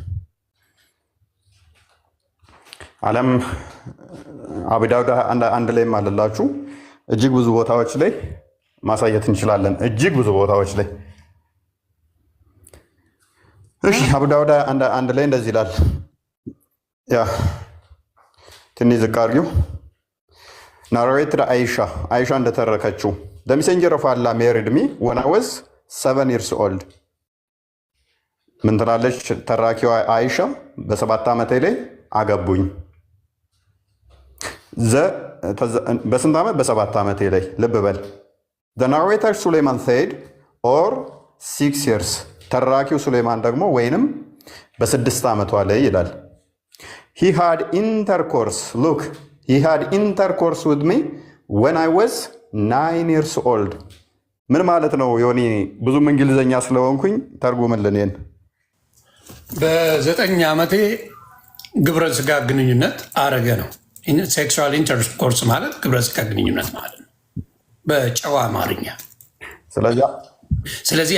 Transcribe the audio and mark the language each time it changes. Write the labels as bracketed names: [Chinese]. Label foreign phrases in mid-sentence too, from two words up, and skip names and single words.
[Amharic] ዓለም አቡ ዳውድ አንድ ላይም አለላችሁ። እጅግ ብዙ ቦታዎች ላይ ማሳየት እንችላለን። እጅግ ብዙ ቦታዎች ላይ እሺ። አቡ ዳውድ አንድ ላይ እንደዚህ ይላል። ያ ትንሽ ዝቅ አድርጊው። ናሬትድ አይሻ እንደተረከችው [English] the messenger of Allah married me when I was 7 years old። [Amharic] ምን ትላለች ተራኪዋ አይሻ? በ7 ዓመቴ ላይ አገቡኝ። በስንት ዓመት? በ7 ዓመቴ ላይ። ልብ በል። [English] the narrator Suleiman said or 6 years። [Amharic] ተራኪው ሱሌማን ደግሞ ወይንም በ6 ዓመቷ ላይ ይላል። [English] he had intercourse with me when I was 9 years old። [Amharic] ምን ማለት ነው? ዮኒ ብዙም እንግሊዘኛ ስለሆንኩኝ ተርጉምልን። ይሄን በ9 ዓመቴ ግብረ ስጋ ግንኙነት አረገ ነው። [English] sexual intercourse [Amharic] ማለት ግብረ ስጋ ግንኙነት ማለት ነው በጨዋ አማርኛ። ስለዚህ